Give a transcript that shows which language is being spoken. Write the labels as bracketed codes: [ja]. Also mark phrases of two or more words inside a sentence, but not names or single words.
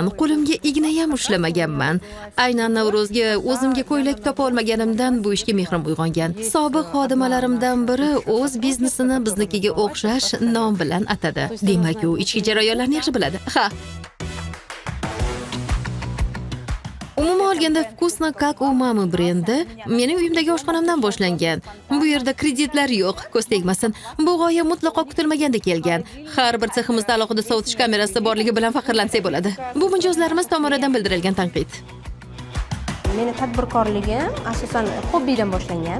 [uz] Qo'limga igna ham ushlamaganman. Aynan Navro'zga o'zimga ko'ylak topa olmaganimdan bu ishga mehrim uyg'ongan. Sobiq xodimalarimdan biri o'z biznesini biznikiga o'xshash nom bilan atadi. Demak, u ichki jarayonlarni yaxshi biladi. Ha. Umuman olganda Вкусно как у мамы brendi mening uyimdagi oshxonamdan boshlangan. Bu yerda kreditlar yo'q, ko'z tegmasin. Bu g'oya mutlaqo kutilmaganda kelgan. Har bir seximizda alohida sovutish kamerasi borligi bilan faxrlansak bo'ladi. Bu mijozlarimiz tomonidan bildirilgan tanqid. Meni tadbirkorligim asosan hobbidan boshlangan.